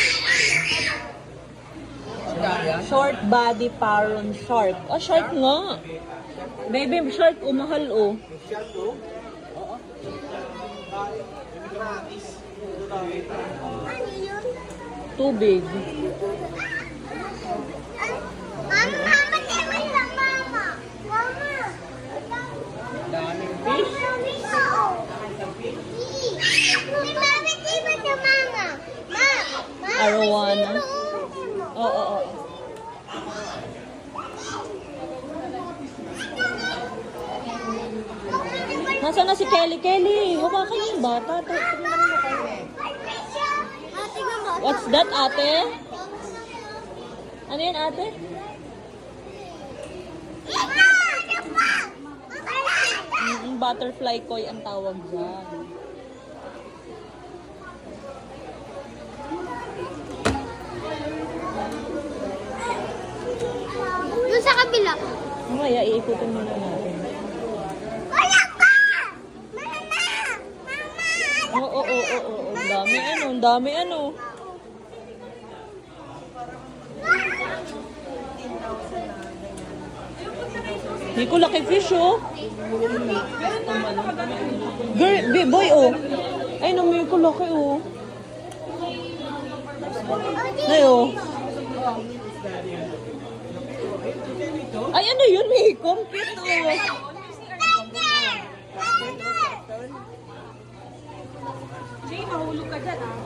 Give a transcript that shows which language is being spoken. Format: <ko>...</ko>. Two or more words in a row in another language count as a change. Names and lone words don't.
<en>Short body paron shark. Oh, shark nga. Baby, shark,</en> <tl>mahal, oh. Ano yun? Tubig. Mama, tingnan lang, mama. Mama.</tl> <en>Fish?</en> <tl>Mama, tingnan ka, mama. Arowana. Oo. Nasaan na si Kelly? Kelly, hawakan yung bata. Tingnan mo kayo.</tl> <en>What's that,</en> <tl>ate? Ano yan, ate?</tl> <en>Butterfly koi</en> <tl>ang tawag dyan. Doon sa kabila. Mamaya, iikutin muna natin. Wala pa! Mama! Mama! Oo. Ang dami ano, ang dami ano. Nico, laki fish, oh.</tl> <en>Girl, boy, oh.</en> <tl>Ay, no, Nico, laki, oh. Ay, oh. Ay, ano yun, Nico? Ang cute, oh. Jay, mahulog ka dyan, ah.</tl>